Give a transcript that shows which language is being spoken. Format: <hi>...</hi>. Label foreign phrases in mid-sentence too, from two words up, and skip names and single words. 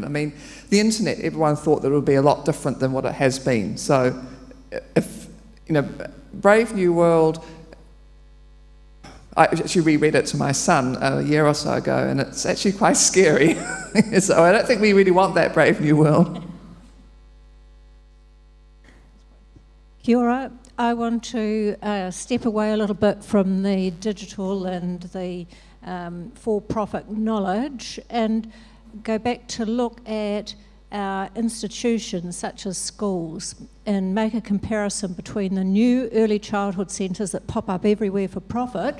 <en>I mean, the internet, everyone thought that it would be a lot different than what it has been. So if, Brave New World, I actually reread it to my son a year or so ago, and it's actually quite scary. So I don't think we really want that Brave New World.</en> <mi>Kia ora.</mi> <en>I want to step away a little bit from the digital and the for-profit knowledge and go back to look at our institutions such as schools and make a comparison between the new early childhood centres that pop up everywhere for profit.</en>